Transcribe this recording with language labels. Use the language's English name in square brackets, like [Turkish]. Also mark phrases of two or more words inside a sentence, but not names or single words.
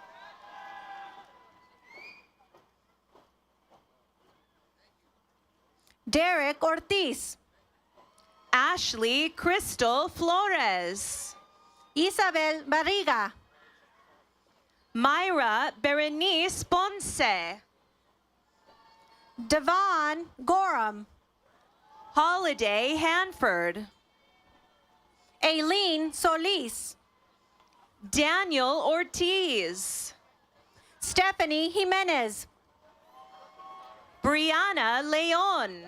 [English] Derek Ortiz. Ashley Crystal Flores. Isabel Barriga. Myra Berenice Ponce. Devon Gorham. Holiday Hanford. Aileen Solis. Daniel Ortiz. Stephanie Jimenez. Brianna Leon.